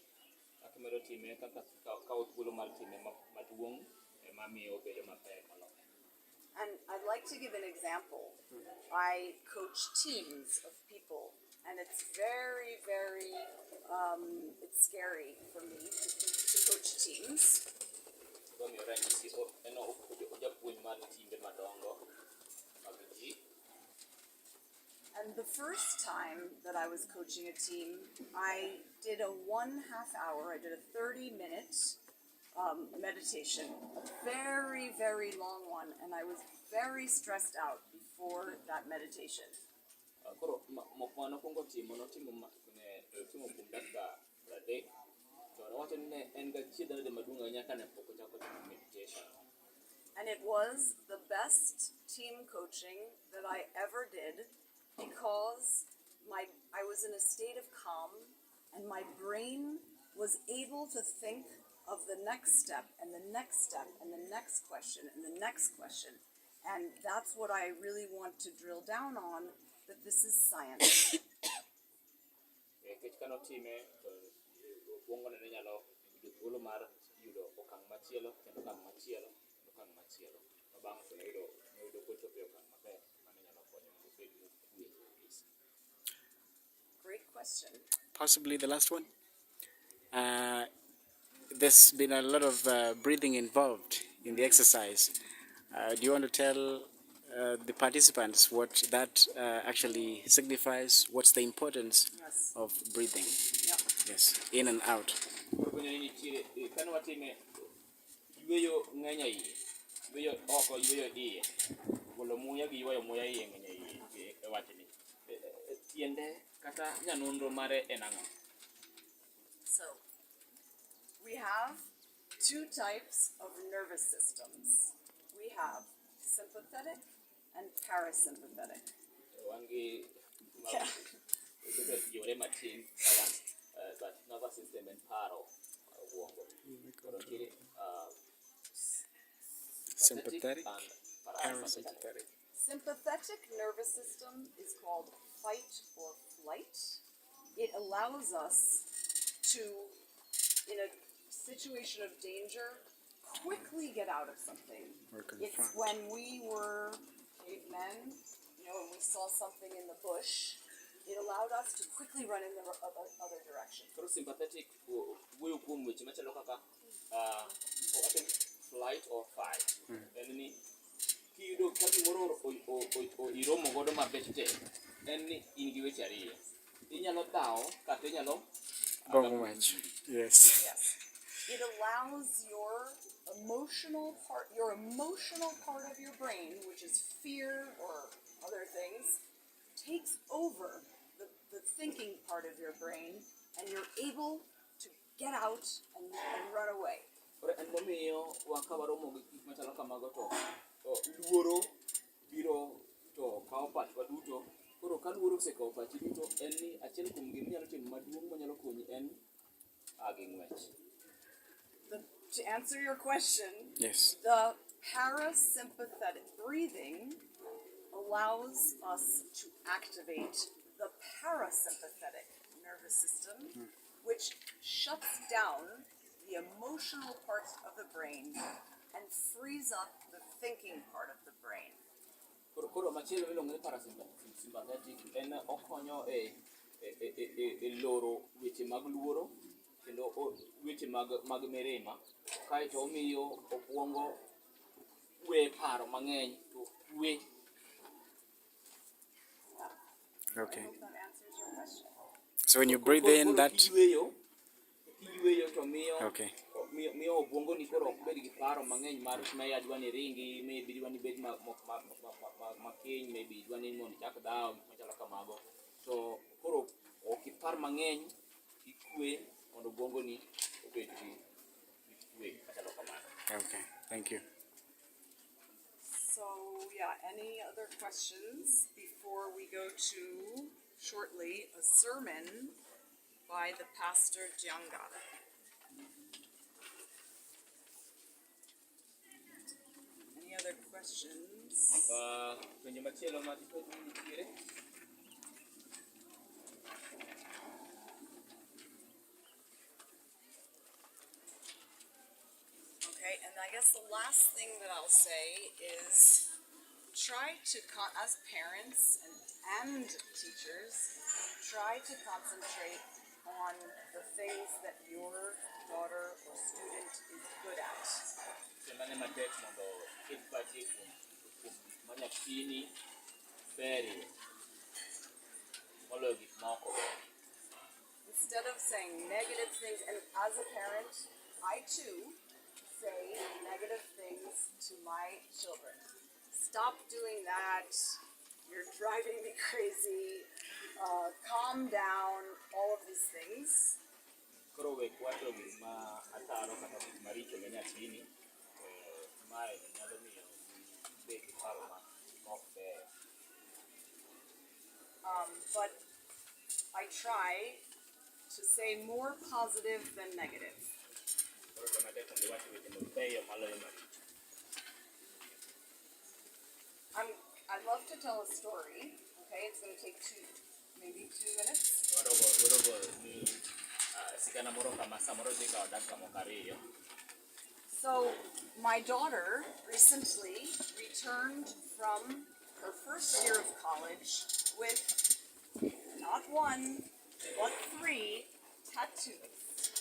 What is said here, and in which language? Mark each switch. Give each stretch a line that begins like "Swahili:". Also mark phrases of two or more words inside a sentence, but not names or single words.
Luo (Kenya and Tanzania): Kaka medo time kaka kawo thuolo mar time maduong' ema miyo obedo maber moloyo.
English: And I'd like to give an example. I coach teams of people, and it's very, very, it's scary for me to coach teams.
Luo (Kenya and Tanzania): Omiyo ranyisi en ojapuonj mar timbe madongo mag ji.
English: And the first time that I was coaching a team, I did a 1/2 hour, I did a 30-minute meditation, a very, very long one, and I was very stressed out before that meditation.
Luo (Kenya and Tanzania): Koro mokwongo nokwongo notimo kuom dakika 30. To nowacho ni ne en gachiedhnade maduong' ahinya kane pok ochako timo meditation.
English: And it was the best team coaching that I ever did because I was in a state of calm and my brain was able to think of the next step and the next step and the next question and the next question. And that's what I really want to drill down on, that this is science.
Luo (Kenya and Tanzania): Kech kanotime to okuongo ne nyalo yudo thuolo mar yudo okang' machielo kendo okang' machielo kendo okang' machielo. To bang' to noyudo kochopo e okang' maber mane nyalo konyo mondo obed mokwe kabisa.
English: Great question. Possibly the last one. There's been a lot of breathing involved in the exercise. Do you want to tell the participants what that actually signifies? What's the importance Yes. of breathing? Yeah. Yes, in and out.
Luo (Kenya and Tanzania): Kane watime yweyo ng'eny iye, yweyo oko, yweyo iye, golo muya gi ywayo muya iye ng'eny iye e wachni. Tiende kata nyanonro mare en ang'o?
English: So, we have 2 types of nervous systems. We have sympathetic and parasympathetic.
Luo (Kenya and Tanzania): Wan gi
English: Yeah.
Luo (Kenya and Tanzania): yore matin kawan, but
English: nervous system
Luo (Kenya and Tanzania): en paro obwongo. Koro nitiere
English: Sympathetic, and parasympathetic. Sympathetic nervous system is called fight or flight. It allows us to, in a situation of danger, quickly get out of something. Or It's confront. when we were cavemen, you know, and we saw something in the bush, it allowed us to quickly run in the other direction.
Luo (Kenya and Tanzania): Koro sympathetic wuoyo kuom weche machalo kaka
English: I think flight or fight.
Luo (Kenya and Tanzania): En ni kiyudo ka gimoro iromo godo mabech te, en ni in gi weche ariyo. Inyalo dhaw kata inyalo
English: Very much. Yes. Yes. It allows your emotional part of your brain, which is fear or other things, takes over the thinking part of your brain, and you're able to get out and run away.
Luo (Kenya and Tanzania): Koro en momiyo wakawaromo gi gik machalo kamago to luoro biro to kawo pachwa duto. Koro ka luoro osekawo pachi duto en ni achiel kuom gima inyalo timo maduong' manyalo konyi en gi ng'wech.
English: To answer your question, Yes. the parasympathetic breathing allows us to activate the parasympathetic nervous system, which shuts down the emotional part of the brain and frees up the thinking part of the brain.
Luo (Kenya and Tanzania): Koro machielo iluongo ni parasympathetic en okonyo e loro weche mag luoro kendo weche mag mirima, kaeto omiyo obwongo we paro mang'eny to we.
English: Okay. I hope that answers your question. So when you breathe in, that.
Luo (Kenya and Tanzania): Kiyueyo to
English: Okay.
Luo (Kenya and Tanzania): miyo obwongo ni koro ok bed gi paro mang'eny mar maybe adwa ni ringi, maybe idwa ni bed makiny, maybe idwa ni mondo ichak dhaw, machalo kamago. To koro ok ipar mang'eny, ikwe mondo obwongo ni obed gi kwe machalo kamano.
English: Okay. Thank you. So, yeah, any other questions before we go to shortly a sermon by the pastor Jianga? Any other questions?
Luo (Kenya and Tanzania): Penjo machielo ma nitiere?
English: Okay, and I guess the last thing that I'll say is try to, as parents and teachers, try to concentrate on the things that your daughter or student is good at.
Luo (Kenya and Tanzania): Semane matek mondo ket pachi kuom ma nyathini berie moloyo gik moko.
English: Instead of saying negative things, and as a parent, I too say negative things to my children. Stop doing that. You're driving me crazy. Calm down. All of these things.
Luo (Kenya and Tanzania): Koro wek wacho gik ma ataro kata gik maricho ne nyathini, mae nyalo miyo bed gi paro ma ok ber.
English: But I try to say more positive than negative.
Luo (Kenya and Tanzania): Koro to matek mondo iwacho weche mabeyo maloyo maricho.
English: I'd love to tell a story. Okay, it's going to take maybe 2 minutes.
Luo (Kenya and Tanzania): Wadogo ni sigana moro kama samoro dhi kawo dakika moko ariyo.
English: So, my daughter recently returned from her first year of college with not 1, but 3 tattoos.